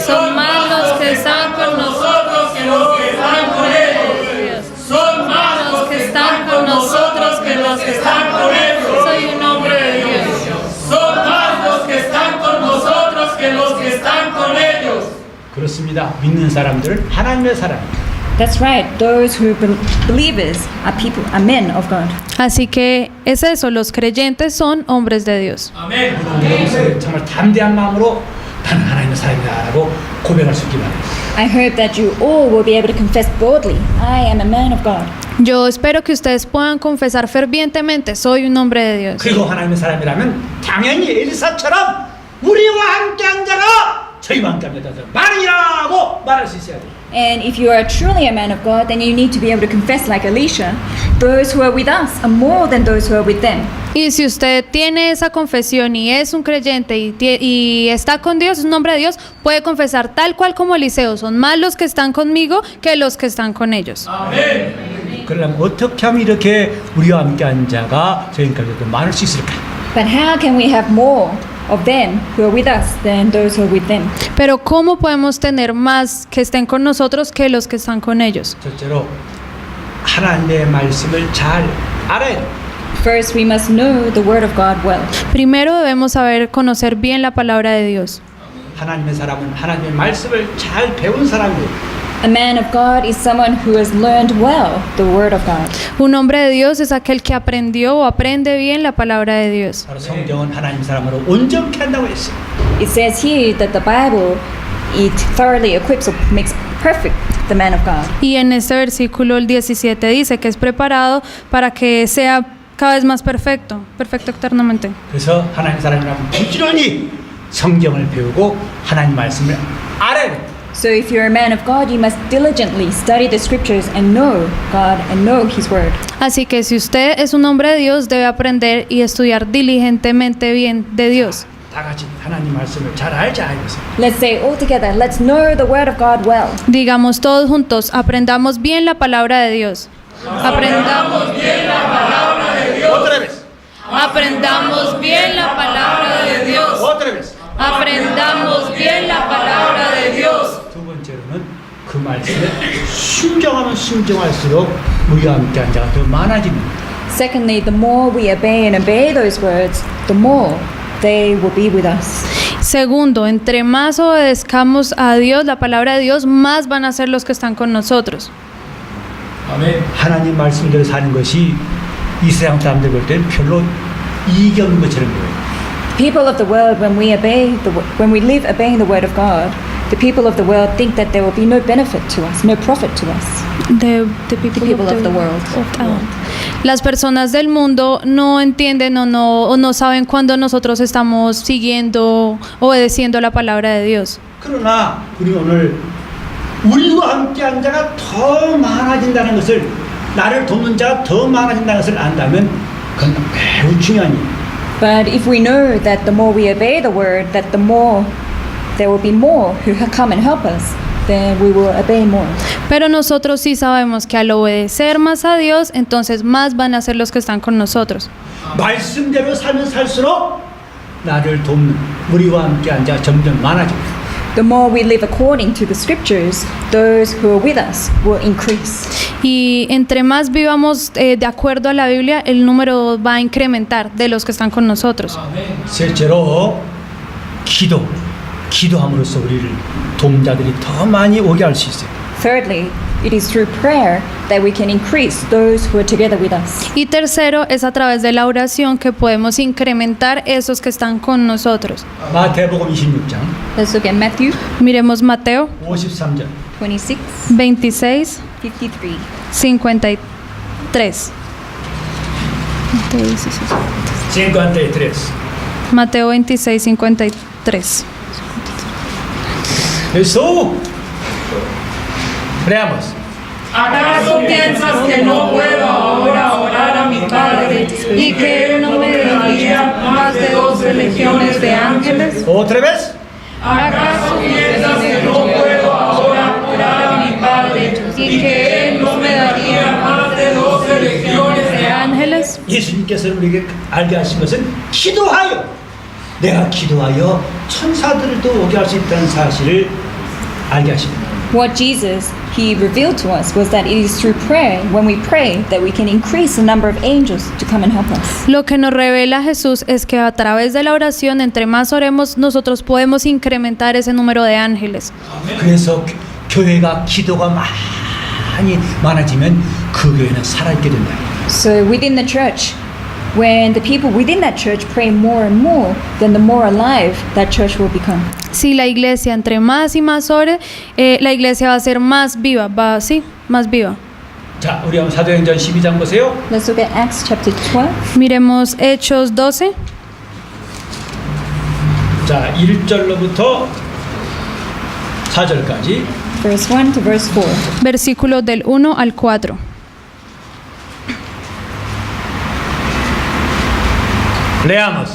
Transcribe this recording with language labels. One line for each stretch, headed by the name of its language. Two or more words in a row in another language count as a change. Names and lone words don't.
Spanish: Son más los que están con nosotros que los que están con ellos. Son más los que están con nosotros que los que están con ellos. Soy un hombre de Dios. Son más los que están con nosotros que los que están con ellos.
Korean: 그렇습니다. 믿는 사람들 하나님의 사람.
English: That's right. Those who believers are people, are men of God.
Spanish: Así que es eso, los creyentes son hombres de Dios.
Korean: 아멘. 여러분들 정말 담대한 마음으로 나는 하나님의 사람이다라고 고백할 수 있기 바랍니다.
English: I hope that you all will be able to confess boldly, I am a man of God.
Spanish: Yo espero que ustedes puedan confesar fervientemente, soy un hombre de Dios.
Korean: 그리고 하나님의 사람이라면 당연히 엘리사처럼 우리와 함께한 자가 저희와 함께한 자가 많으리라고 말할 수 있어야 돼요.
English: And if you are truly a man of God, then you need to be able to confess like Elisha, those who are with us are more than those who are with them.
Spanish: Y si usted tiene esa confesión y es un creyente y está con Dios, es un hombre de Dios, puede confesar tal cual como Eliseo, son más los que están conmigo que los que están con ellos.
Korean: 아멘. 그러려면 어떻게 하면 이렇게 우리와 함께한 자가 저희까지 더 많을 수 있을까?
English: But how can we have more of them who are with us than those who are with them?
Spanish: Pero ¿cómo podemos tener más que estén con nosotros que los que están con ellos?
Korean: 첫째로 하나님의 말씀을 잘 알아야 돼요.
English: First, we must know the word of God well.
Spanish: Primero debemos saber conocer bien la palabra de Dios.
Korean: 하나님의 사람은 하나님의 말씀을 잘 배운 사람이에요.
English: A man of God is someone who has learned well the word of God.
Spanish: Un hombre de Dios es aquel que aprendió o aprende bien la palabra de Dios.
Korean: 바로 성경은 하나님 사람으로 온전케 한다고 했어요.
English: It says here that the Bible, it thoroughly equips or makes perfect, the man of God.
Spanish: Y en este versículo, el 17, dice que es preparado para que sea cada vez más perfecto, perfecto eternamente.
Korean: 그래서 하나님 사람이라면 부지런히 성경을 배우고 하나님 말씀을 알아야 돼.
English: So if you're a man of God, you must diligently study the scriptures and know God and know His word.
Spanish: Así que si usted es un hombre de Dios, debe aprender y estudiar diligentemente bien de Dios.
Korean: 다 같이 하나님 말씀을 잘 알자 이거죠.
English: Let's say all together, let's know the word of God well.
Spanish: Digamos todos juntos, aprendamos bien la palabra de Dios. Aprendamos bien la palabra de Dios. Otra vez. Aprendamos bien la palabra de Dios. Otra vez. Aprendamos bien la palabra de Dios.
Korean: 두 번째로는 그 말씀에 순종하면 순종할수록 우리와 함께한 자가 더 많아지는 거예요.
English: Secondly, the more we obey those words, the more they will be with us.
Spanish: Segundo, entre más obedezcamos a Dios, la palabra de Dios, más van a ser los que están con nosotros.
Korean: 아멘. 하나님 말씀대로 사는 것이 이 세상 사람들 볼 때는 별로 이익이 없는 것처럼 보여요.
English: People of the world, when we live obeying the word of God, the people of the world think that there will be no benefit to us, no profit to us. The people of the world.
Spanish: Las personas del mundo no entienden o no saben cuando nosotros estamos siguiendo, obedeciendo la palabra de Dios.
Korean: 그러나 우리 오늘 우리와 함께한 자가 더 많아진다는 것을, 나를 돕는 자가 더 많아진다는 것을 안다면 그건 매우 중요한 일이에요.
English: But if we know that the more we obey the word, that the more there will be more who come and help us, then we will obey more.
Spanish: Pero nosotros sí sabemos que al obedecer más a Dios, entonces más van a ser los que están con nosotros.
Korean: 말씀대로 살면 살수록 나를 돕는 우리와 함께한 자가 점점 많아집니다.
English: The more we live according to the scriptures, those who are with us will increase.
Spanish: Y entre más vivamos de acuerdo a la Biblia, el número va a incrementar de los que están con nosotros.
Korean: 셋째로 기도함으로써 우리를 돕는 자들이 더 많이 오게 할 수 있어요.
English: Thirdly, it is through prayer that we can increase those who are together with us.
Spanish: Y tercero, es a través de la oración que podemos incrementar esos que están con nosotros.
Korean: 마태복음 26장
English: Let's look at Matthew
Spanish: Miremos Mateo
Korean: 53절
Spanish: 26, 26, 53. 53. Mateo 26, 53. Jesús. Veamos. ¿Acaso piensas que no puedo ahora orar a mi Padre y que Él no me daría más de 12 legiones de ángeles? Otra vez. ¿Acaso piensas que no puedo ahora orar a mi Padre y que Él no me daría más de 12 legiones de ángeles?
Korean: 예수님께서는 우리에게 알게 하신 것은 기도하여, 내가 기도하여 천사들도 오게 할 수 있다는 사실을 알게 하십니다.
English: What Jesus, He revealed to us was that it is through prayer, when we pray, that we can increase the number of angels to come and help us.
Spanish: Lo que nos revela Jesús es que a través de la oración, entre más oremos, nosotros podemos incrementar ese número de ángeles.
Korean: 그래서 교회가 기도가 많이 많아지면 그 교회는 살아있게 된다.
English: So within the church, when the people within that church pray more and more, then the more alive that church will become.
Spanish: Si la iglesia entre más y más ore, la iglesia va a ser más viva, más viva.
Korean: 자, 우리 한번 사도행전 12장 보세요.
English: Let's look at Acts chapter 12.
Spanish: Miremos Hechos 12,
Korean: 자, 1절로부터 4절까지.
English: Verse 1 to verse 4.
Spanish: versículos del 1 al 4. Leamos.